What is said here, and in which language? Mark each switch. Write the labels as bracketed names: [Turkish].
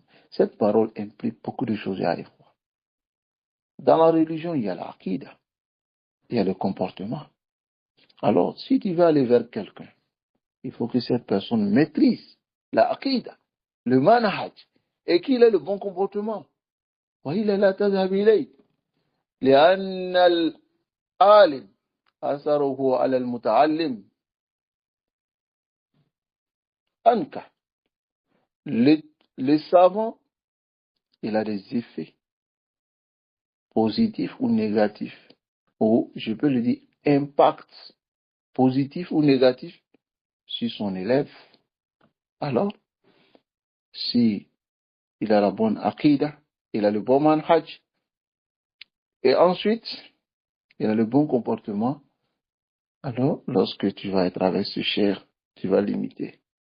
[French] Cette parole implique beaucoup de choses à la fois. Dans la religion, il y a l'aqida, il y a le comportement. Alors, si tu veux aller vers quelqu'un, il faut que cette personne maîtrise l'aqida, le manhaj, et qu'il ait le bon comportement. [Arabic] وإلا لا تذهب إليه لأن العالم أثره على المتعلم أنكى. [French] Le savant, il a des effets positifs ou négatifs, ou je peux le dire, impact positif ou négatif sur son élève. Alors, si il a la bonne aqida, il a le bon manhaj, et ensuite, il a le bon comportement, alors, lorsque tu vas être avec ce cher, tu vas l'imiter.